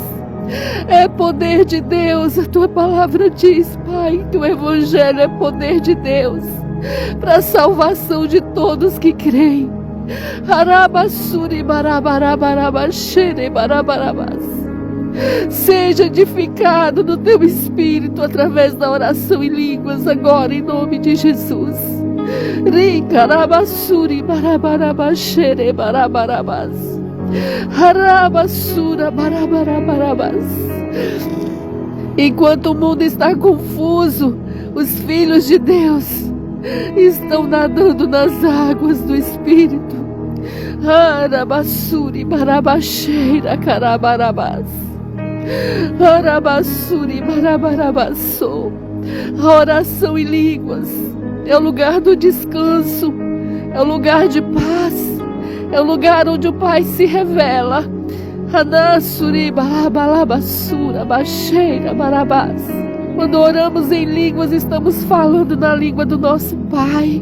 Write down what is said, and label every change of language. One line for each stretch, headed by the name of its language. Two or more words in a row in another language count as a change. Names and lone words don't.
Portuguese: É poder de Deus, a Tua palavra diz, Pai, que o Evangelho é poder de Deus para a salvação de todos que creem. Harabassuri barabarabarabachere barabarabás. Seja edificado no Teu Espírito através da oração em línguas agora, em nome de Jesus. Ricarabassuri barabarabachere barabarabás. Harabassura barabarabás. Enquanto o mundo está confuso, os filhos de Deus estão nadando nas águas do Espírito. Arabassuri barabacheira carabarabás. Arabassuri barabarabassou. A oração em línguas é o lugar do descanso, é o lugar de paz, é o lugar onde o Pai se revela. Anassuri barabalabassura bacheira barabás. Quando oramos em línguas, estamos falando na língua do nosso Pai.